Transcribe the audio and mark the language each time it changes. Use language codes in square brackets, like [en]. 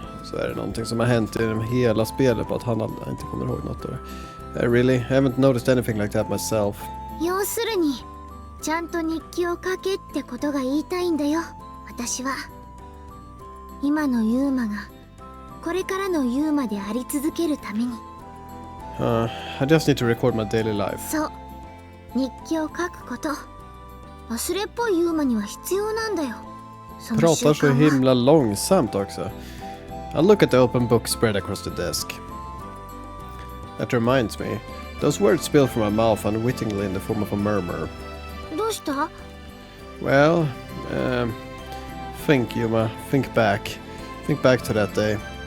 [sv] Så är det någonting som har hänt genom hela spelet på att han inte kommer ihåg något av det. [en] Really? I haven't noticed anything like that myself. [ja] 要するにちゃんと日記を書けってことが言いたいんだよ、私は。今のユーマがこれからのユーマであり続けるために。 [en] I just need to record my daily life. [ja] そう、日記を書くこと。忘れっぽいユーマには必要なんだよ、その習 [sv] Pratar så [ja] 慣は。 [sv] himla långsamt också. [en] I'll look at the open book spread across the desk. That reminds me. Those words spilled from my mouth unwittingly in the form of a murmur. [ja] どうした？ [en] Well, think, Yuma. Think back. Think back to that day.